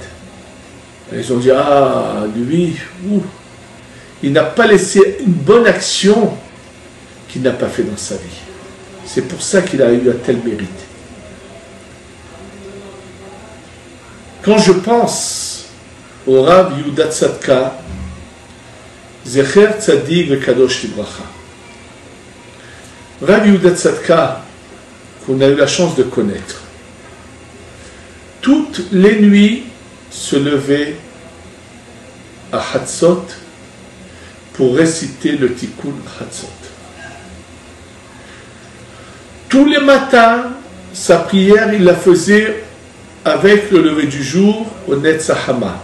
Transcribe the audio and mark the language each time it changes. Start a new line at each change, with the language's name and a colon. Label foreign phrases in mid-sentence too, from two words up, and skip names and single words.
French: Ils ont dit, ah, lui, il n'a pas laissé une bonne action qu'il n'a pas fait dans sa vie. C'est pour ça qu'il a eu un tel mérite. Quand je pense au Rav Yehuda Tzadka,
Hebrew: זכר צדיק וקדוש לברכה,
French: Rav Yehuda Tzadka, qu'on a eu la chance de connaître, toutes les nuits se levait à Hatzot pour réciter le Tikkun Hatzot. Tous les matins, sa prière, il la faisait avec le lever du jour au Netzahama.